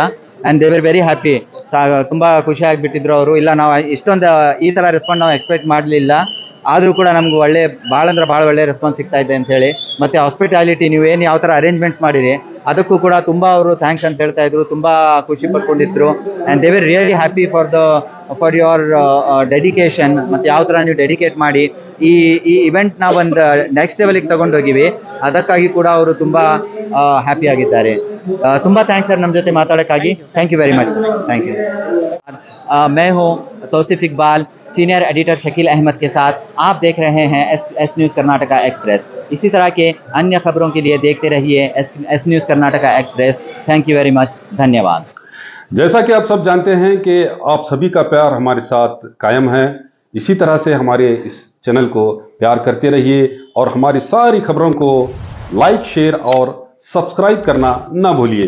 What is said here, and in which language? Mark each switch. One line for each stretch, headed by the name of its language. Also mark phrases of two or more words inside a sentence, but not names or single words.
English: and they were very happy.
Kannada: ತುಂಬ ಖುಷಿ ಆಗಿಬಿಟ್ಟಿದ್ರು ಅವರು. ಇಲ್ಲ, ನಾವು ಇಷ್ಟೊಂದು ಈ ಥರ ರೆಸ್ಪಾನ್ಸ್ ನಾವು ಎಕ್ಸ್ಪೆಕ್ಟ್ ಮಾಡಲಿಲ್ಲ, ಆದರೂ ಕೂಡ ನಮ್ಗೆ ಭಾಳ ಒಳ್ಳೆ ರೆಸ್ಪಾನ್ಸ್ ಸಿಗ್ತಾ ಇದೆ ಅಂತ ಹೇಳಿ. ಮತ್ತು ಹಾಸ್ಪಿಟಾಲಿಟಿ ನೀವೇನು ಯಾವ ಥರ ಅರೇಂಜ್ಮೆಂಟ್ಸ್ ಮಾಡಿರಿ ಅದಕ್ಕೂ ಕೂಡ ತುಂಬ ಅವರು ಥ್ಯಾಂಕ್ಸ್ ಅಂತ ಹೇಳ್ತಾ ಇದ್ರು, ತುಂಬ ಖುಷಿ ಪಡ್ಕೊಂಡಿದ್ರು.
English: and they were really happy for your dedication,
Kannada: ಮತ್ತು ಯಾವ ಥರ ನೀವು ಡೆಡಿಕೇಟ್ ಮಾಡಿ ಈ ಇವೆಂಟ್ನ ಒಂದು ನೆಕ್ಸ್ಟ್ ಲೆವೆಲಿಗೆ ತಗೊಂಡೋಗಿವಿ, ಅದಕ್ಕಾಗಿ ಕೂಡ ಅವರು ತುಂಬ ಹ್ಯಾಪಿ ಆಗಿದ್ದಾರೆ. ತುಂಬ ಥ್ಯಾಂಕ್ಸ್ ಸರ್ ನಮ್ಮ ಜೊತೆ ಮಾತಾಡೋಕ್ಕಾಗಿ.
English: thank you very much sir. thank you.
Hindi: मैं हूँ तौसीफ इकबाल, सीनियर एडिटर शकील अहमद के साथ। आप देख रहे हैं एस न्यूज़ कर्नाटका एक्सप्रेस। इसी तरह के अन्य खबरों के लिए देखते रहिए एस न्यूज़ कर्नाटका एक्सप्रेस।
English: thank you very much,
Hindi: धन्यवाद। जैसा कि आप सब जानते हैं कि आप सभी का प्यार हमारे साथ कायम है, इसी तरह से हमारे इस चैनल को प्यार करते रहिए और हमारी सारी खबरों को
English: like, share
Hindi: और सब्सक्राइब करना ना भूलिए।